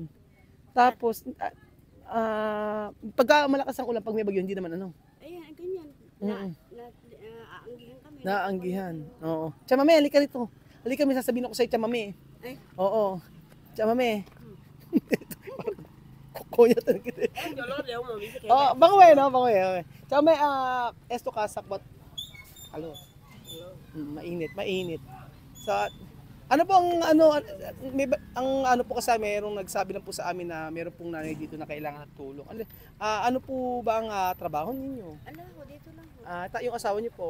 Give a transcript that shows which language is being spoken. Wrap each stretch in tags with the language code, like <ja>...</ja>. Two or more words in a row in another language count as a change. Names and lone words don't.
<tl>Tapos, pagka malakas ang ulan, pag may bagyo, hindi naman Ayan, ganyan. Aanggihan kami. Naanggihan. Oo. Chamame, halika rito. Halika, may sasabihin ako sa'yo, Chamame. Ay. Oo. Chamame. Kuya talaga kita.</tl> <es>Dolor de humo, dice que.</es> <tl>Oh, bangoy, no? Bangoy. Chamame, esto kasakbot. Halo. Mainit. Sa ano po ang po kasi mayroong nagsabi lang po sa amin na mayroon pong nanay dito na kailangan ng tulong. Ano po ba ang trabaho ninyo? Ala, dito lang. Yung asawa niyo po.</tl>